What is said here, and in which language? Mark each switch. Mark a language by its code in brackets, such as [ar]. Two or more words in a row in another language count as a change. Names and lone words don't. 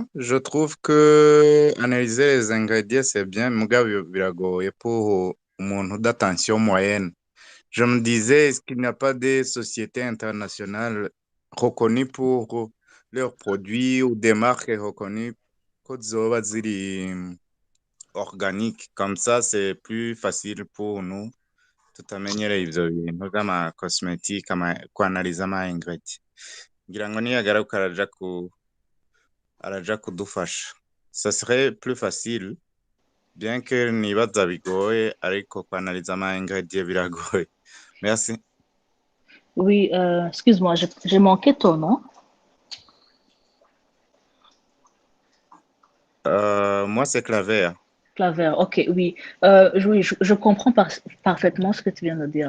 [fr] Je trouve que analyser les ingrédients, c'est bien, mais biragoye pour mon d'attention moyenne. Je me disais, est-ce qu'il n'y a pas des sociétés internationales reconnues pour leurs produits ou des marques reconnues que [rn] zoba ziri [fr] organiques? Comme ça, c'est plus facile pour nous [rn] tutamenyereye ivyo bintu vy'amakosmetike kwanaliza ama-ingredient. Ngira ngo niyagaruka araja kudufasha. [fr] Ça serait plus facile, bien que [rn] nibaza bigoye, ariko kwanaliza ama-ingredient biragoye. [fr] Merci. Oui, excuse-moi, j'ai manqué ton nom. Moi, c'est Claver. Claver, ok, oui. Oui, je comprends parfaitement ce que tu viens de dire.